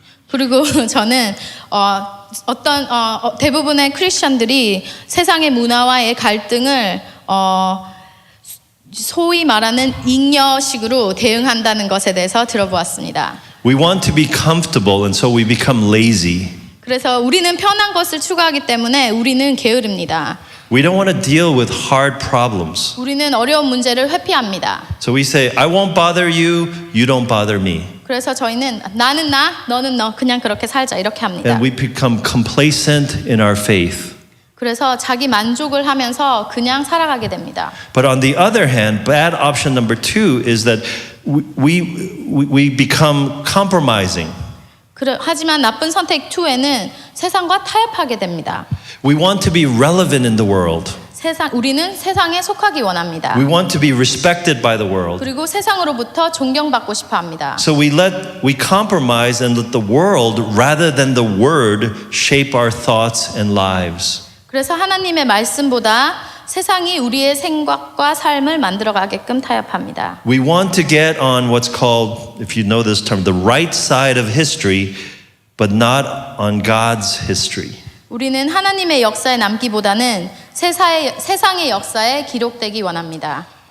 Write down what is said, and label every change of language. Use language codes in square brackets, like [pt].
[ko] 그리고 저는 어떤 대부분의 크리스천들이 세상의 문화와의 갈등을 소위 말하는 잉여식으로 대응한다는 것에 대해서 들어보았습니다. [en] We want to be comfortable and so we become lazy. [ko] 그래서 우리는 편한 것을 추구하기 때문에 우리는 게으릅니다. [en] We don't want to deal with hard problems. [ko] 우리는 어려운 문제를 회피합니다. [en] So we say, I won't bother you, you don't bother me. [ko] 그래서 저희는 나는 나, 너는 너, 그냥 그렇게 살자 이렇게 합니다. [en] And we become complacent in our faith. [ko] 그래서 자기 만족을 하면서 그냥 살아가게 됩니다. [en] But on the other hand, bad option number 2 is that we become compromising. [ko] 하지만 나쁜 선택 2에는 세상과 타협하게 됩니다. [en] We want to be relevant in the world. [ko] 우리는 세상에 속하기 원합니다. [en] We want to be respected by the world. [ko] 그리고 세상으로부터 존경받고 싶어 합니다. [en] So we compromise and let the world rather than the word shape our thoughts and lives. [ko] 그래서 하나님의 말씀보다 세상이 우리의 생각과 삶을 만들어가게끔 타협합니다. [en] We want to get on what's called, if you know this term, the right side of history, but not on God's history. [ko] 우리는 하나님의 역사에 남기보다는 세상의 역사에 기록되기 원합니다.